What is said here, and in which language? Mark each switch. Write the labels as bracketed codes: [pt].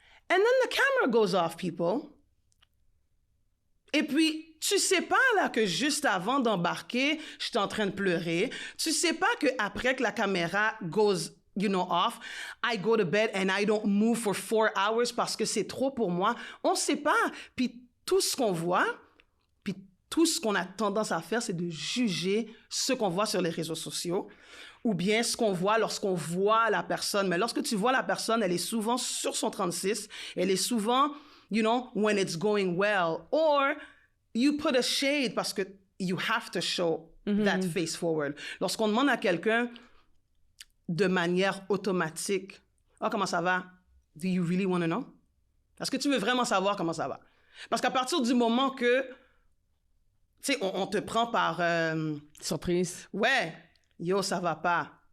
[en] And then the camera goes off, people. [fr] Et puis, tu sais pas, là, que juste avant d'embarquer, j'étais en train de pleurer. Tu sais pas qu'après que la caméra [en] goes, off, I go to bed and I don't move for 4 hours [fr] parce que c'est trop pour moi. On sait pas. Puis tout ce qu'on voit, puis tout ce qu'on a tendance à faire, c'est de juger ce qu'on voit sur les réseaux sociaux ou bien ce qu'on voit lorsqu'on voit la personne. Mais lorsque tu vois la personne, elle est souvent sur son 36. Elle est souvent, [en] when it's going well. Or you put a shade [fr] parce que [en] you have to show that face forward. [fr] Lorsqu'on demande à quelqu'un de manière automatique, « Oh, comment ça va? [en] Do you really want to know? [fr] » Est-ce que tu veux vraiment savoir comment ça va? Parce qu'à partir du moment que, tu sais, on te prend par... Surprise. Ouais, yo, ça va pas.